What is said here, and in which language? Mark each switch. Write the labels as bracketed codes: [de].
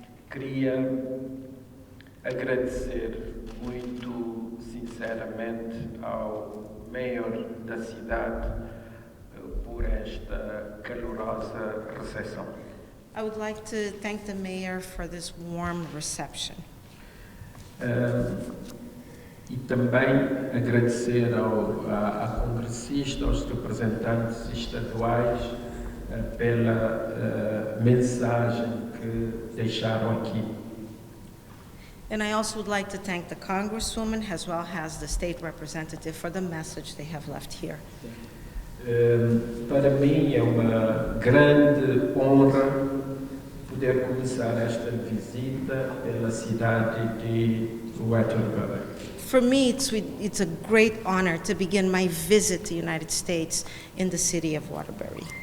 [pt] Queria agradecer muito sinceramente ao Mayor da cidade por esta calorosa recepção. [en] I would like to thank the mayor for this warm reception. [pt] E também agradecer à congressista, aos representantes estaduais pela mensagem que deixaram aqui. [en] And I also would like to thank the Congresswoman as well as the state representative for the message they have left here. [pt] Para mim é uma grande honra poder começar esta visita pela cidade de Waterbury. [en] For me, it's a great honor to begin my visit to the United States in the city of Waterbury.